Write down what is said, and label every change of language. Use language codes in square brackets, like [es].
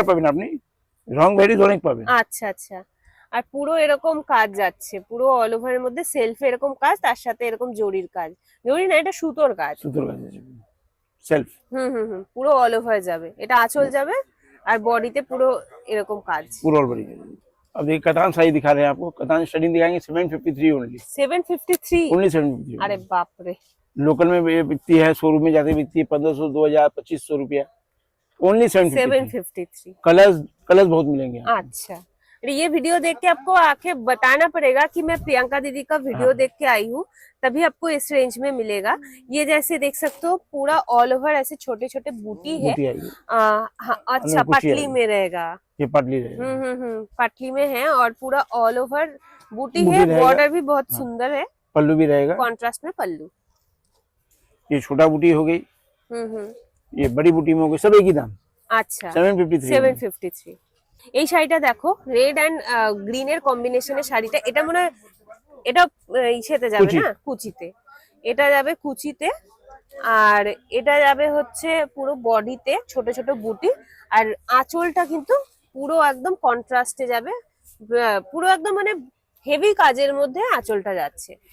[bn] আর পাবেন আপনি, রং ভ্যারিজ অনেক পাবেন। আচ্ছা আচ্ছা। আর পুরো এরকম কাজ যাচ্ছে, পুরো অল ওভারের মধ্যে সেলফে এরকম কাজ, তার সাথে এরকম জরির কাজ। জরি না, এটা সুতোর কাজ। সুতোর কাজ আছে, সেলফ। পুরো অল ওভার যাবে, এটা আঁচল যাবে আর বডিতে পুরো এরকম কাজ। [hi] पूरा ऑल बड़ी। अब ये कतान साड़ी दिखा रहे हैं आपको, कतान स्टडी दिखाएंगे 753 ओनली, 753? ओनली 753। अरे बाप रे। लोकल में ये बिकती है, शोरूम में जाके बिकती है 1500, 2000, 2500 रुपया, ओनली 753। 753। कलर्स कलर्स बहुत मिलेंगे आपको। अच्छा, अरे ये वीडियो देख के आपको आके बताना पड़ेगा कि मैं प्रियंका दीदी का वीडियो देख के आई हूँ, तभी आपको इस रेंज में मिलेगा। ये जैसे देख सकते हो पूरा ऑल ओवर ऐसे छोटे छोटे बूटी है। बूटी आएगी, हाँ, अच्छा, अंदर कुछ ही पटली आएगा। में रहेगा। ये पतली रहेगी। पटली में है और पूरा ऑल ओवर बूटी बूटी है। रहेगा। बॉर्डर भी बहुत हाँ। सुंदर है, पल्लू भी रहेगा, कॉन्ट्रास्ट में पल्लू। ये छोटा बूटी हो गई, ये बड़ी बूटी में हो गई, सब एक ही दाम, [bn] আচ্ছা, 753। 753। এই শাড়িটা দেখো, রেড অ্যান্ড গ্রিনের কম্বিনেশনের শাড়িটা, এটা মনে হয় এটা ইসেতে যাবে কুচি। না, কুচিতে। এটা যাবে কুচিতে, আর এটা যাবে হচ্ছে পুরো বডিতে ছোট ছোট বুটি। আর আঁচলটা কিন্তু পুরো একদম কন্ট্রাস্টে যাবে, পুরো একদম মানে হেভি কাজের মধ্যে আঁচলটা যাচ্ছে।